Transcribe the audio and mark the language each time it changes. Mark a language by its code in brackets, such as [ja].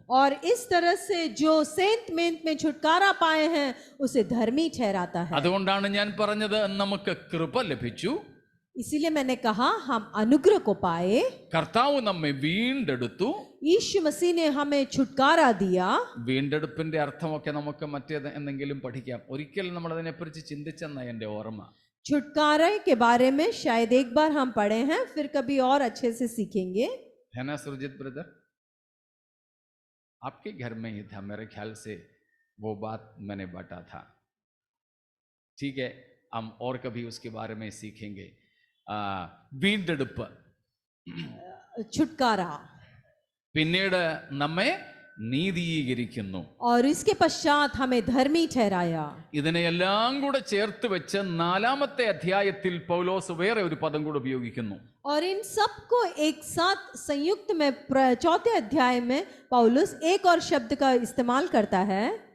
[hi] और इस तरह से जो सेंट मेंट में छुटकारा पाए हैं उसे धर्मी ठहराता है। [ml] അതുകൊണ്ടാണ് ഞാൻ പറഞ്ഞത് നമുക്ക് കൃപ ലഭിച്ചു, [hi] इसीलिए मैंने कहा हम अनुग्रह को पाए, [ml] കർത്താവ് നമ്മെ വീണ്ടെടുത്തു. [hi] यीशु मसीह ने हमें छुटकारा दिया। [ml] വീണ്ടെടുപ്പിന്റെ അർത്ഥമൊക്കെ നമുക്ക് മറ്റേത് എന്തെങ്കിലും പഠിക്കാം. ഒരിക്കൽ നമ്മൾ അതിനെക്കുറിച്ച് ചിന്തിച്ചെന്ന എൻ്റെ ഓർമ്മ. [hi] छुटकारा के बारे में शायद एक बार हम पढ़े हैं, फिर कभी और अच्छे से सीखेंगे। है ना सुरजीत ब्रदर? आपके घर में ही था मेरे ख्याल से, वो बात मैंने बांटा था. ठीक है, हम और कभी उसके बारे में सीखेंगे. [ml] വീണ്ടെടുപ്പ്, [hi] छुटकारा, [ml] പിന്നീട് നമ്മെ നീതീകരിക്കുന്നു. [hi] और इसके पश्चात हमें धर्मी ठहराया। [ml] ഇതിനെയെല്ലാം കൂടെ ചേർത്ത് വെച്ച് 4-ാമത്തെ അധ്യായത്തിൽ പൗലോസ് വേറെ ഒരു പദം കൂടെ ഉപയോഗിക്കുന്നു. [hi] और इन सब को एक साथ संयुक्त में 4थे अध्याय में पौलुस एक और शब्द का इस्तेमाल करता है,